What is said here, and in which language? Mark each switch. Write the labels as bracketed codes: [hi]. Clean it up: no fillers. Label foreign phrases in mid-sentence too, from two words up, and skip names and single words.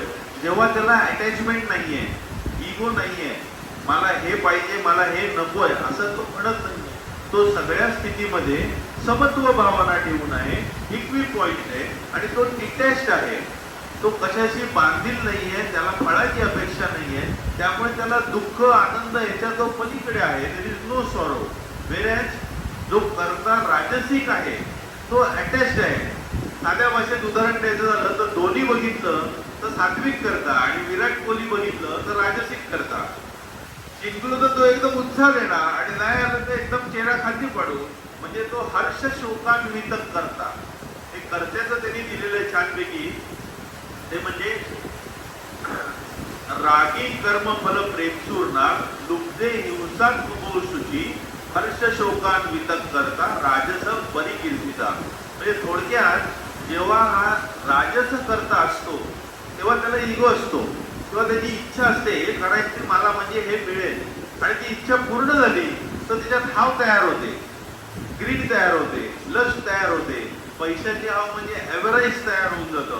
[mr] जेव्हा त्याला अटॅचमेंट नाहीये, इगो नाहीये, मला हे पाहिजे मला हे नकोय असं तो म्हणत नाही. तो सगळ्या स्थितीमध्ये समत्व भावना ठेवून आहे, [en] equi point [mr] आहे, आणि तो डिटॅच्ड आहे. तो कशाशी बांधील नाहीये, त्याला फळाची अपेक्षा नाहीये, त्यामुळे त्याला दुःख आनंद याच्या जो पलीकडे आहे, [en] There is no sorrow. [mr] व्हेअरएज जो कर्ता राजसिक आहे तो अटॅच्ड आहे. साध्या भाषेत उदाहरण द्यायचं झालं तर दोन्ही बघितलं तर सात्विक करता, आणि विराट कोहली बघितलं तर राजसिक करता. जिंकलो तर तो एकदम उत्साह देणार, आणि नाही आलं तर एकदम चेहरा खाली पाडू. म्हणजे तो [sa] हर्ष शोकान्वित करता. [mr] हे कर्त्याचं त्यांनी दिलेलं छानपैकी, ते म्हणजे [sa] रागी कर्म फल प्रेमसूर्णा लुब्धे हिंसात्मको शुची हर्ष शोकान्वित करता राजस परिकीर्तिता. [mr] म्हणजे थोडक्यात जेव्हा हा राजस करता असतो तेव्हा त्याला इगो असतो, किंवा त्याची इच्छा असते हे करायची मला, म्हणजे हे मिळेल, आणि ती इच्छा पूर्ण झाली तर त्याच्यात हाव तयार होते, ग्रीड तयार होते, लस्ट तयार होते, पैशाची हाव म्हणजे ॲव्हरेज तयार होऊन जातं.